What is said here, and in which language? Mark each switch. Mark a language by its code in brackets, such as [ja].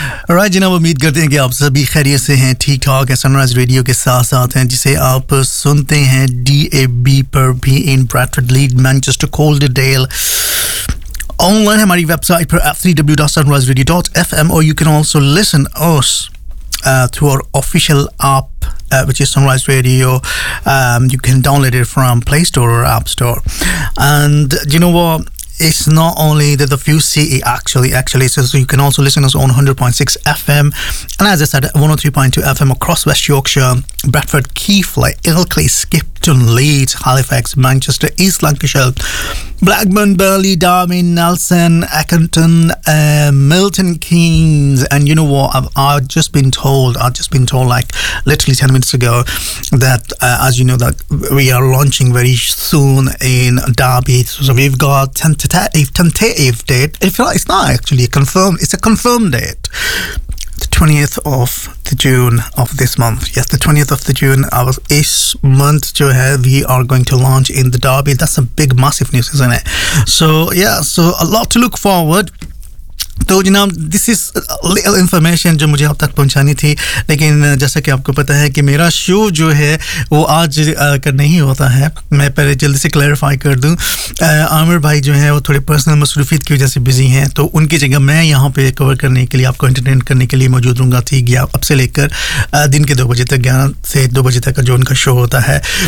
[hi] Right जनाब, उम्मीद करते हैं कि आप सभी खैरियत से हैं, ठीक ठाक हैं, सनराइज रेडियो के साथ साथ हैं, जिसे आप सुनते हैं DAB पर भी इन ब्रैडफोर्ड, लीड, मैनचेस्टर, कोल्डडेल। ऑनलाइन हमारी वेबसाइट पर [en] www.sunriseradio.fm और you can also listen us through our official app which is Sunrise Radio. You can download it from play store और app store. And you know what, it's not only that the few CE actually says, so you can also listen to us on 100.6 FM and, as I said, 103.2 FM across West Yorkshire, Bradford, Keighley, Ilkley, Skipton, Leeds, Halifax, Manchester, East Lancashire, Blackburn, Burley, Derby, Nelson, Eckington, Milton Keynes. And you know what, I've just been told like literally 10 minutes ago that as you know, that we are launching very soon in Derby. So we've got tentative date. It's not actually a confirmed, it's a confirmed date, the 20th of the June of this month. Yes, the 20th of the June of this month, we are going to launch in the Derby. That's a big massive news, isn't it? So yeah, so a lot to look forward. [hi] तो जनाब, [en] this is little information [hi] जो मुझे अब तक पहुंचानी थी, लेकिन जैसा कि आपको पता है कि मेरा शो जो है वो आज कर नहीं होता है। मैं पहले जल्दी से क्लेरिफाई कर दूं, आमिर भाई जो है वो थोड़े पर्सनल मसरूफियत की वजह से बिजी हैं, तो उनकी जगह मैं यहाँ पे कवर करने के लिए, आपको एंटरटेन करने के लिए मौजूद रहूँगा ठीक है, अब से लेकर दिन के 2 बजे तक, 11 से 2 बजे तक का जो उनका शो होता है।